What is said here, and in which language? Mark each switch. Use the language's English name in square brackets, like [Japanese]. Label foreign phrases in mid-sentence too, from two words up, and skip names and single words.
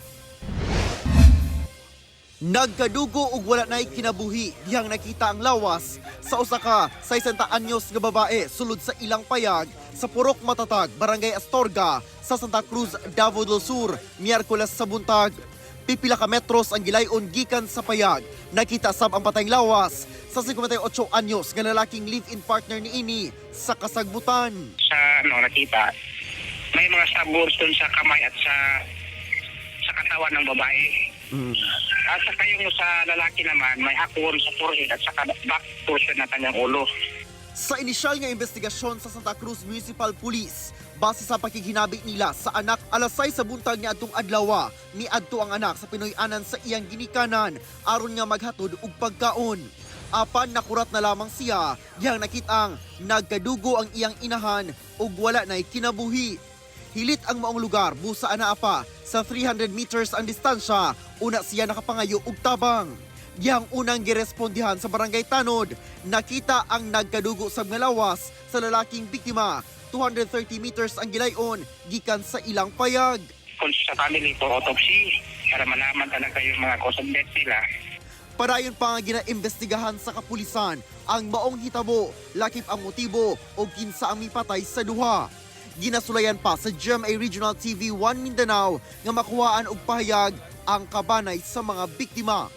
[Cebuano] Nagkadugo ug wala na'y kinabuhi dihang nakita ang lawas sa usa ka 60 anyos nga babae sulod sa ilang payag sa Purok Matatag, Barangay Astorga sa Santa Cruz, Davao del Sur, Miyerkules sa buntag. Pipila ka metros ang gilayon gikan sa payag. Nakita sab ang patayng lawas sa 58 anyos nga lalaking [English] live-in partner [Cebuano] ni ini sa kasagbutan. [Filipino] Sa nakita, may mga sabors dun sa kamay at sa katawan ng babae. At saka yung sa lalaki naman, may hakon sa forehead at saka [English] back portion [Filipino] na kanyang ulo. [Cebuano] Sa inisyal nga investigasyon sa Santa Cruz Municipal Police, base sa pakighinabi nila sa anak, alas 6 sa buntag ni adtong adlaw, miadto ang anak sa Pinoy-anan sa iyang ginikanan aron nga maghatod og pagkaon. Apan nakurat na lamang siya, diyang nakitang nagkadugo ang iyang inahan ug wala na'y kinabuhi. Hilit ang maong lugar, busa ana pa sa 300 meters ang distansya, una siya nakapangayo og tabang. Diyang unang girespondihan sa Barangay Tanod, nakita ang nagkadugo sa mga lawas sa lalaking biktima. 230 meters ang gilayon gikan sa ilang payag. [Filipino] Kung sa [English] family for autopsy, [Filipino] para malaman talaga yung mga [English] cause of death [Filipino] nila. [Cebuano] Padayon pa nga ginaimbestigahan sa kapulisan ang maong hitabo, lakip ang motibo o kinsa ang mipatay sa duha. Ginasulayan pa sa GMA Regional TV 1 Mindanao nga makuhaan og pahayag ang kabanay sa mga biktima.